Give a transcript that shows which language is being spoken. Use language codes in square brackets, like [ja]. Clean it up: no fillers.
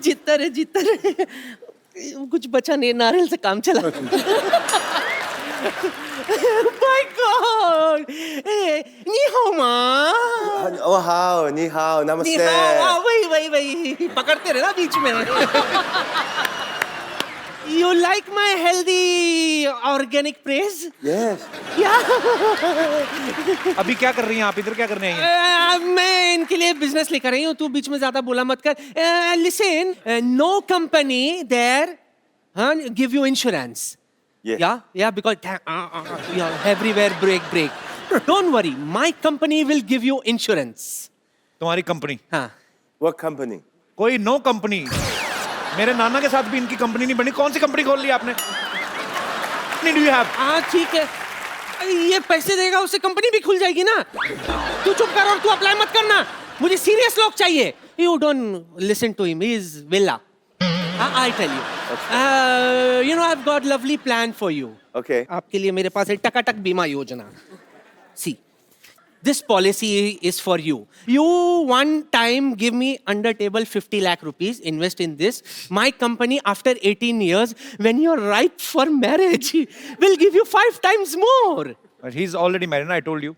[hi] जीतता रहे. कुछ बचा नहीं, नारियल से काम चला. [en] My God! [zh] नी हाओ माँ. [en] Oh, how, ni hao, namaste. [hi] नी हाओ, वही पकड़ते रहे ना बीच में. [en] You like my healthy organic praise? Yes. Yeah. [hi] अभी क्या कर रही हैं आप? इधर क्या करने आई हैं? मैं इनके लिए बिजनेस लेकर आई हूँ. तू बीच में ज्यादा बोला मत कर. [en] Listen, no company there give you insurance. Yes. Yeah, because everywhere break. Don't worry, my company will give you insurance. [hi] तुम्हारी कंपनी? हाँ. [en] What company? [hi] कोई नो कंपनी. मेरे नाना के साथ भी इनकी कंपनी नहीं बनी. कौन सी कंपनी खोल ली आपने? [en] Do you have? [hi] हाँ ठीक है. ये पैसे देगा उससे कंपनी भी खुल जाएगी ना. तू चुप कर और तू अप्लाई मत करना. मुझे सीरियस लोग चाहिए. [en] You don't listen to him. He is villa. I tell you. Okay. You know, I've got lovely plan for you. Okay. [hi] आपके लिए मेरे पास है टकाटक बीमा योजना. [en] See, this policy is for you. You one time give me under table 50 lakh rupees, invest in this. My company after 18 years, when you're ripe for marriage, will give you 5 times more. But he's already married, I told you.